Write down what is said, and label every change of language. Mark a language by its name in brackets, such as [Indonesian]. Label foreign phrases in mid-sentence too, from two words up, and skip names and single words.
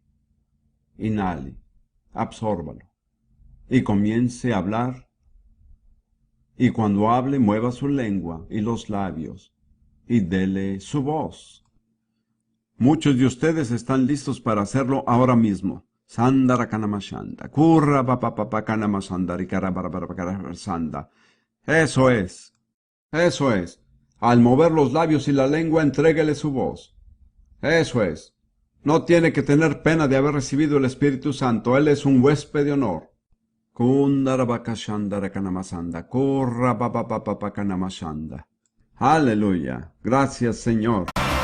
[Spanish] Inhale, absórbalo y comience a hablar. Y cuando hable, mueva su lengua y los labios y dele su voz. Muchos de ustedes están listos para hacerlo ahora mismo. Sandara kanamashanda, kurra papapapa kanamasandari sanda. Eso es. Eso es. Al mover los labios y la lengua, entréguele su voz. Eso es. No tiene que tener pena de haber recibido el Espíritu Santo. Él es un huésped de honor. Kundarabakashandara kanamasanda, kurra papapapa kanamasanda. Aleluya. Gracias, Señor.